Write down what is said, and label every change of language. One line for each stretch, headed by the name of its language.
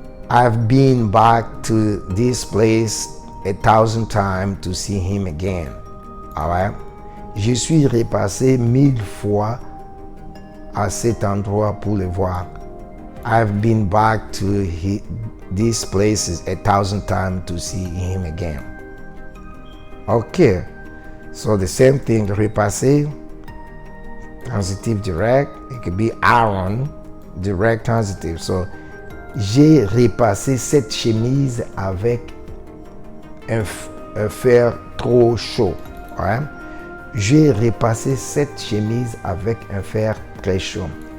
English: I've been back to this place 1,000 times to see him again. Alright?
French: Je suis repassé 1000 fois à cet endroit pour le voir.
English: I've been back to these places 1,000 times to see him again. Okay, so the same thing, repasser, transitive direct, it could be iron, direct transitive.
French: So, j'ai repassé cette chemise avec un fer trop chaud. Right? J'ai repassé cette chemise avec un fer très chaud.